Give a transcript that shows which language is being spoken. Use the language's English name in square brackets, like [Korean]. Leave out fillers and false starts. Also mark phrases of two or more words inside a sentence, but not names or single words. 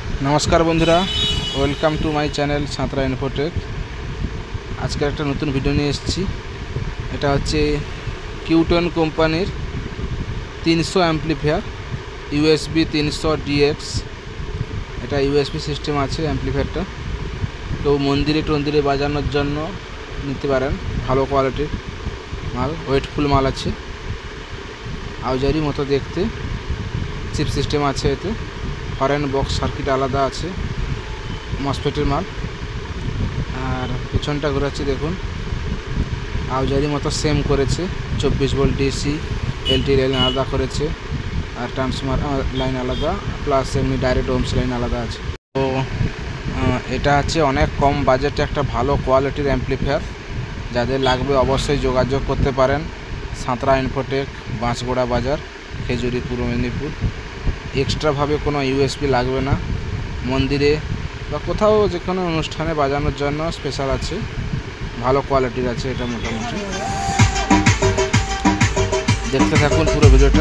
[Bangla] নমস্কার বন্ধুরা [English] welcome to my channel साँतरा इन्फोटेक। [Bangla] আজ কে এক নতুন ভিডিও নিয়ে এসেছি। এটা হচ্ছে Q10 কোম্পানির 300 অ্যাম্প্লিফায়ার USB 300 DX। এটা USB সিস্টেম আছে অ্যাম্প্লিফায়ারটা, তো মন্দিরে টন্দিরে বাজানোর জন্য নিতে পারেন। ভালো কোয়ালিটির মাল, ওয়েটফুল মাল আছে, আউজারি মতো দেখতে। [English] chip system [Bangla] আছে এতে, [English] horn box circuit [Bangla] আলাদা আছে, মসফেটের মাল। আর পেছনটা ঘোরাচ্ছি দেখুন, আউজারি মতো সেম করেছে। [English] 24 volt DC LT line [Bangla] আলাদা করেছে, আর [English] transformer line [Bangla] আলাদা, প্লাস এমনি [English] direct ohms line [Bangla] আলাদা আছে। तो এটা হচ্ছে অনেক কম বাজেটে একটা ভালো কোয়ালিটির অ্যাম্প্লিফায়ার। যাদের লাগবে অবশ্যই যোগাযোগ করতে পারেন। সাঁতরা ইনফোটেক, বাঁশগোড়া বাজার, খেজুরি, পূর্ব মেদিনীপুর। এক্সট্রা ভাবে কোনো USB লাগবে না। মন্দিরে বা কোথাও যেকোনো অনুষ্ঠানে বাজানোর জন্য স্পেশাল আছে, ভালো কোয়ালিটির আছে এটা মোটামুটি। দেখতে থাকুন পুরো ভিডিওটা।